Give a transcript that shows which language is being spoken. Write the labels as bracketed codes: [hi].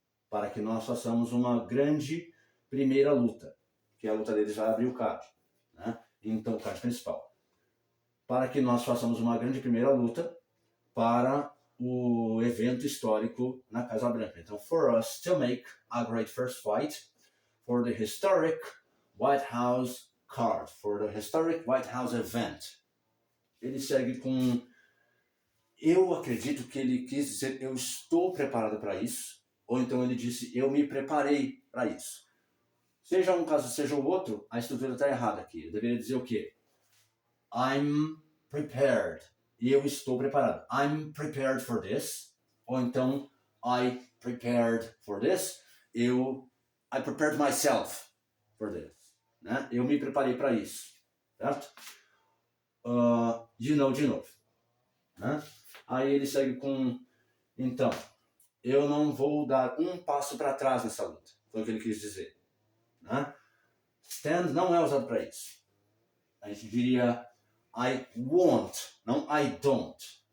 [pt] Para que nós façamos uma grande primeira luta. Que a luta deles vai abrir o card. Né? Então, o card principal. Para que nós façamos uma grande primeira luta para o evento histórico na Casa Branca. [en] Então, for us to make a great first fight for the historic White House card, for the historic White House event. [pt] Ele segue com, eu acredito que ele quis dizer, eu estou preparado para isso, ou então ele disse, eu me preparei para isso. Seja um caso, seja o outro, a estrutura está errada aqui. Eu deveria dizer o quê? [en] I'm prepared. [pt] Eu estou preparado. [en] I'm prepared for this. [pt] Ou então, [en] I prepared for this. I prepared myself for this. [pt] Né? Eu me preparei para isso. Certo? De novo. Né? Aí ele segue com, então, eu não vou dar um passo para trás nessa luta. Foi o que ele quis dizer. Né? Stand não é usado para isso. A gente diria [en] I won't, [pt] não [en] I don't.